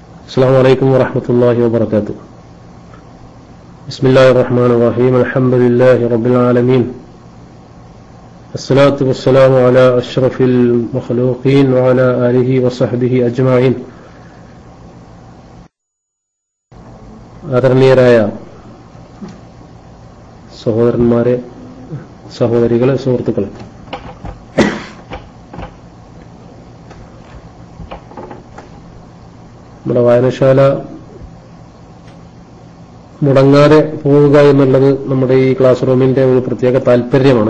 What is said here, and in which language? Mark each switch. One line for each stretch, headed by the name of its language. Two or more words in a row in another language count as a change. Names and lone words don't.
Arabic: السلام عليكم ورحمة الله وبركاته. بسم الله الرحمن الرحيم. الحمد لله رب العالمين. الصلاة والسلام على أشرف المخلوقين وعلى آله وصحبه أجمعين.
Malayalam: ആദരണീയരായ സഹോദരന്മാരെ, സഹോദരികളെ, സുഹൃത്തുക്കളെ, നമ്മുടെ വായനശാല മുടങ്ങാതെ പോവുക എന്നുള്ളത് നമ്മുടെ ഈ
English: class room's
Malayalam: ഒരു പ്രത്യേക താല്പര്യമാണ്.